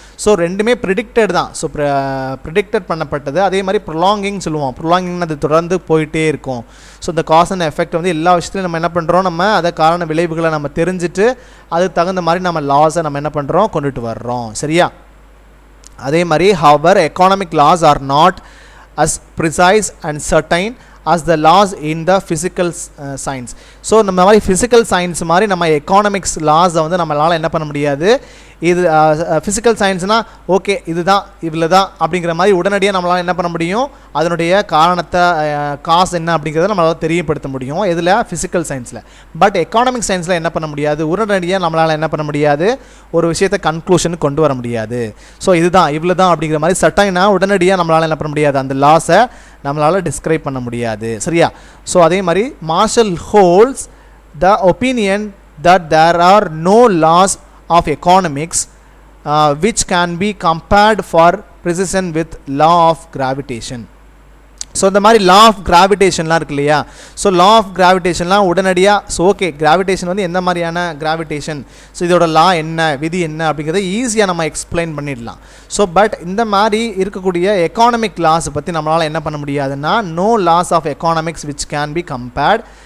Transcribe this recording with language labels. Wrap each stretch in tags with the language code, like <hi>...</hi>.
<ta>So 2மே predicted தான். So predicted பண்ணப்பட்டது. அதே மாதிரி ப்ரொலாங்கிங் சொல்லுவோம், ப்ரொலாங்கிங் அது தொடர்ந்து போயிட்டே இருக்கும். ஸோ இந்த காஸ் அண்ட் எஃபெக்ட் வந்து எல்லா விஷயத்துலையும் நம்ம என்ன பண்ணுறோம், நம்ம அதை காரண விளைவுகளை நம்ம தெரிஞ்சுட்டு அதுக்கு தகுந்த மாதிரி நம்ம லாஸை நம்ம என்ன பண்ணுறோம் கொண்டுட்டு வர்றோம். சரியா. அதே மாதிரி</ta> <en>Our economic laws are not as precise and certain as the laws in the physical science.</en> <ta>So நம்ம மாதிரி ஃபிசிக்கல் சயின்ஸ் மாதிரி நம்ம எக்கானமிக்ஸ் லாஸை வந்து நம்மளால் என்ன பண்ண முடியாது. இது ஃபிசிக்கல் சயின்ஸ்னால் ஓகே இதுதான் இவ்வளோ தான் அப்படிங்கிற மாதிரி உடனடியாக நம்மளால் என்ன பண்ண முடியும், அதனுடைய காரணத்தை காசு என்ன அப்படிங்கிறத நம்மளால் தெரியப்படுத்த முடியும் இதில் ஃபிசிக்கல் சயின்ஸில். பட் எக்கானமிக் சயின்ஸில் என்ன பண்ண முடியாது, உடனடியாக நம்மளால் என்ன பண்ண முடியாது, ஒரு விஷயத்தை கன்க்ளூஷனுக்கு கொண்டு வர முடியாது. ஸோ இதுதான் இவ்வளோ தான் அப்படிங்கிற மாதிரி சட்டைனா உடனடியாக நம்மளால் என்ன பண்ண முடியாது, அந்த லாஸை நம்மளால் டிஸ்கிரைப் பண்ண முடியாது. சரியா.</ta> <en>so</en> <ta>அதே மாதிரி</ta> <en>Marshall holds the opinion that there are no laws of economics which can be compared for precision with law of gravitation.</en> <ta>So இந்த மாதிரி லா ஆஃப் கிராவிடேஷன்லாம் இருக்கு இல்லையா. ஸோ லா ஆஃப் கிராவிடேஷன்லாம் உடனடியாக ஸோ ஓகே கிராவிடேஷன் வந்து எந்த மாதிரியான கிராவிடேஷன், ஸோ இதோட லா என்ன விதி என்ன அப்படிங்கிறத ஈஸியாக நம்ம எக்ஸ்பிளைன் பண்ணிடலாம். ஸோ பட் இந்த மாதிரி இருக்கக்கூடிய எக்கானமிக் லாஸை பற்றி நம்மளால் என்ன பண்ண முடியாதுன்னா,</ta> <en>No laws of economics which can be compared.</en>